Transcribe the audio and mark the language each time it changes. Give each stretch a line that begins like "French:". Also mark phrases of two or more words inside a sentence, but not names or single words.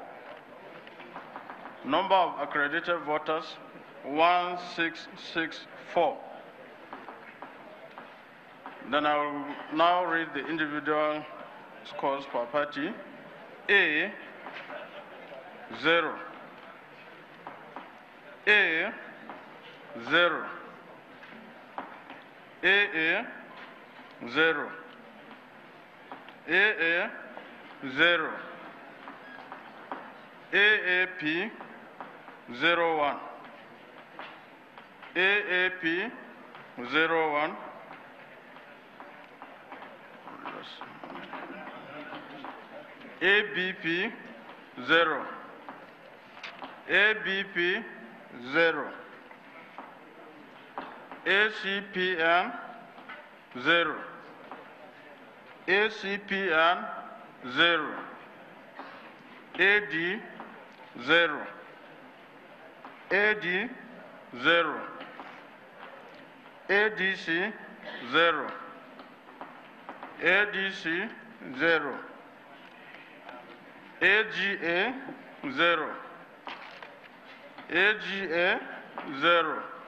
English: Number of accredited voters 1664. Then I will now read the individual scores per party. A, 0. A, 0. AA, 0. AA, 0. AAP, 01. AAP, 01. ABP, 0. ABP, 0. ACPN, 0. ACPN, 0. AD, 0. AD, 0. ADC, 0. ADC, 0. AGA, 0. AGA, 0.